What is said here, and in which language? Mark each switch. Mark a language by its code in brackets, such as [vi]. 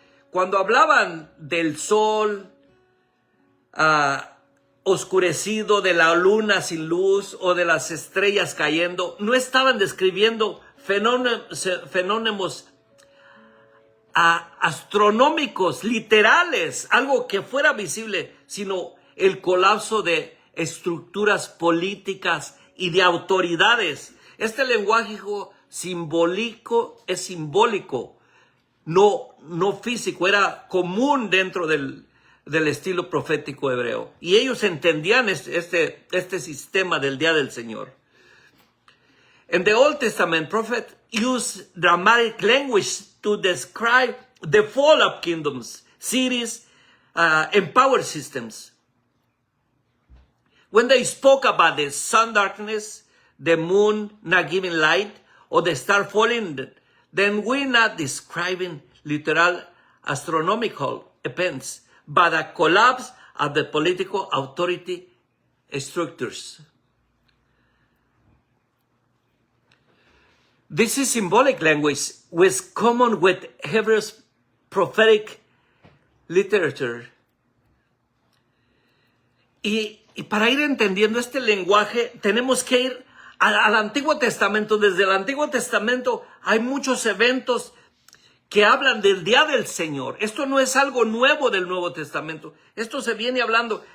[es] Cuando hablaban del sol oscurecido, de la luna sin luz o de las estrellas cayendo, no estaban describiendo fenómenos astronómicos, literales, algo que fuera visible, sino el colapso de estructuras políticas y de autoridades. Este lenguaje simbólico es simbólico, no físico, era común dentro del estilo profético hebreo. Y ellos entendían este sistema del día del Señor. [en] In the Old Testament, prophets used dramatic language to describe the fall of kingdoms, cities, and power systems. When they spoke about the sun darkness, the moon not giving light, or the star falling, then we're not describing literal astronomical events, but a collapse of the political authority structures. This is symbolic language, was common with Hebrews prophetic literature. [es] Y para ir entendiendo este lenguaje, tenemos que ir al Antiguo Testamento. Desde el Antiguo Testamento hay muchos eventos que hablan del día del Señor. Esto no es algo nuevo del Nuevo Testamento. Esto se viene hablando.